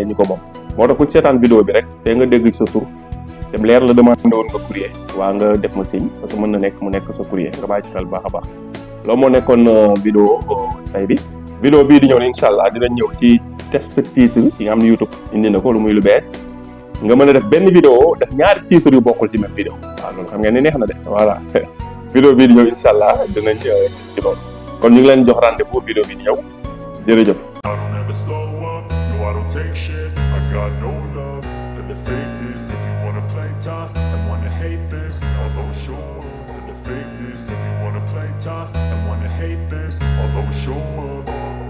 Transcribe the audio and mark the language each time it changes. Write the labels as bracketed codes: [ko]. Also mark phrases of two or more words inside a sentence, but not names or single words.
[wo] ñu ko moom moo tax ku ci seetaan vidéo bi rek te nga dégg sa tur dem leer la demandé woon nga courrier waa nga def ma signe [fr] parce que [wo] mën na nekk mu nekk sa courrier nga bàyyi ci xel baax a baax loolu moo nekkoon vidéo tey bi vidéo bii di ñëw ne [ar] إن شاء الله [wo] dinañ ñëw ci [fr] test titre [wo] yi nga xam ne YouTube indi na ko lu muy lu bees nga mën a def benn vidéo def ñaari titres yu bokkul ci [fr] même vidéo [wo] waaw loolu xam ngeen ni neex na de voilà vidéo bii di ñëw [ar] إن شاء الله [wo] dinañ ci loolu kon ñu ngi leen jox rendez-vous vidéo bi di ñëw jërëjëf. [en] I don't take shit, I got no love for the fakeness. If you wanna play tough and wanna hate this, I'll show up for the fakeness. If you wanna play tough and wanna hate this, I'll show up.